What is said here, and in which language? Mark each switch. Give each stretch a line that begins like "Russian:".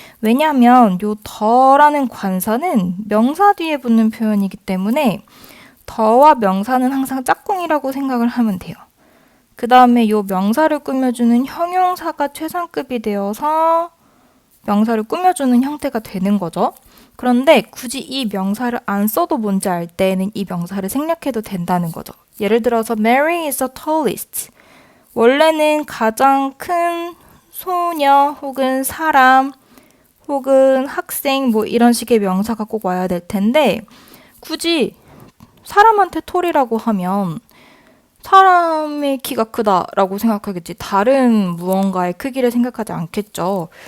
Korean: 왜냐하면 요 더라는 관사는 명사 뒤에 붙는 표현이기 때문에 더와 명사는 항상 짝꿍이라고 생각을 하면 돼요. 그 다음에 요 명사를 꾸며주는 형용사가 최상급이 되어서 명사를 꾸며주는 형태가 되는 거죠. 그런데 굳이 이 명사를 안 써도 뭔지 알 때에는 이 명사를 생략해도 된다는 거죠. 예를 들어서
English: Mary is the tallest.
Korean: 원래는 가장 큰 소녀 혹은 사람 혹은 학생 뭐 이런 식의 명사가 꼭 와야 될 텐데 굳이 사람한테 톨이라고 하면 사람의 키가 크다라고 생각하겠지 다른 무언가의 크기를 생각하지 않겠죠.